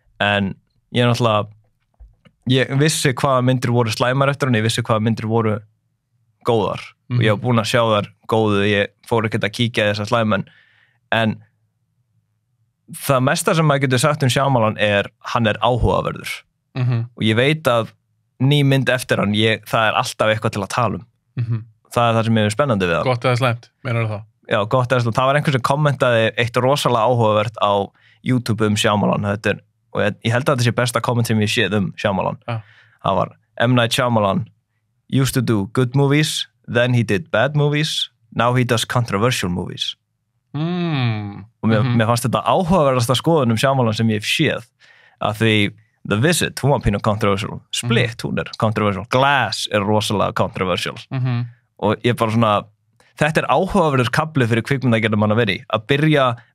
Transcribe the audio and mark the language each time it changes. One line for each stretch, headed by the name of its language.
Icelandic: En ég náttúrulega, ég vissi hvaða myndir voru slæmar eftir hann, ég vissi hvaða myndir voru góðar og ég hef búin að sjá þar góðu, ég fór ekkert að kíkja þessar slæmen, en það mesta sem maður getur sagt Shyamalan hann áhugaverður og ég veit að ný mynd eftir hann, það alltaf eitthvað til að tala það það sem er spennandi við hann. Gott eða slæmt, meinar það? Já, gott eða slæmt, það var einhvers sem kommentaði eitt rosalega áhugavert á YouTube Shyamalan, og ég held að þetta sé besta komment sem ég séð Shyamalan. Það var M.
English: Night Shyamalan used to do good movies, then he did bad movies, now he does controversial movies.
Icelandic: Og mér fannst þetta áhugaverðasta skoðun Shyamalan sem ég hef séð, að því The Visit, hún var pínu controversial, Split, hún controversial, Glass rosalega controversial, og ég bara svona, þetta áhugaverður kafli fyrir kvikmyndagerðum mann að vera í, að byrja